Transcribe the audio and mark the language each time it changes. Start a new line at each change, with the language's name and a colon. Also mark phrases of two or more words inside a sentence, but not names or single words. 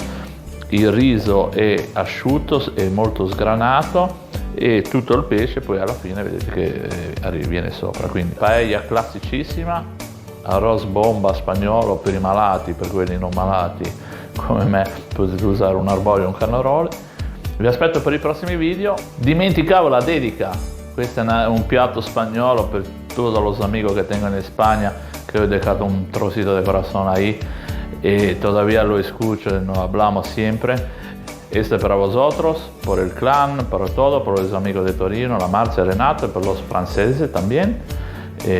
Italian: Il riso è asciutto e molto sgranato e tutto il pesce poi alla fine vedete che viene sopra. Quindi paella classicissima,
Spanish: arroz bomba
Italian: spagnolo per i malati, per quelli non malati come me potete usare un arborio o un carnaroli. Vi aspetto per i prossimi video. Dimenticavo la dedica, questo è un piatto spagnolo per
Spanish: todos los amigos que tengo en España, que he dedicado un trocito de corazón ahí y todavía lo escucho y nos hablamos siempre. Este es para vosotros, por el clan, para todo, por los amigos de Torino, la Marcia, Renato y por los franceses también.